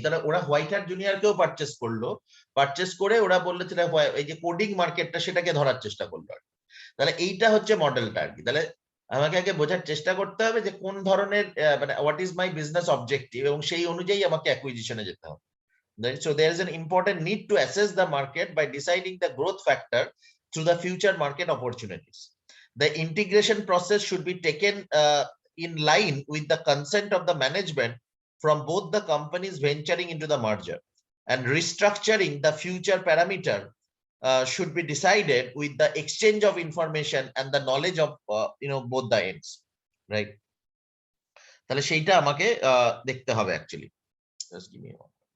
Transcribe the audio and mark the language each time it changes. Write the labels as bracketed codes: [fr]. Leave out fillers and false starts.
[bn] তাহলে ওরা white hat জুনিয়রকেও purchase করলো, পারচেস করে ওরা বললো এই যে কোডিং মার্কেটটা সেটাকে ধরার চেষ্টা করলো আর কি। তাহলে এইটা হচ্ছে মডেলটা আর কি। তাহলে আমাকে আগে বোঝার চেষ্টা করতে হবে যে কোন ধরনের মানে [en] what is my business objective, [bn] এবং সেই অনুযায়ী আমাকে অ্যাকুইজিশনে যেতে হবে। [en] So there is an important need to assess the market by deciding the growth factor through the future market opportunities. The integration process should be taken in line with the consent of the management from both the companies venturing into the merger, and restructuring the future parameter should be decided with the exchange of information and the knowledge of both the ends, right? [bn] তাহলে সেইটা আমাকে দেখতে হবে actually. [en] Just give me a moment.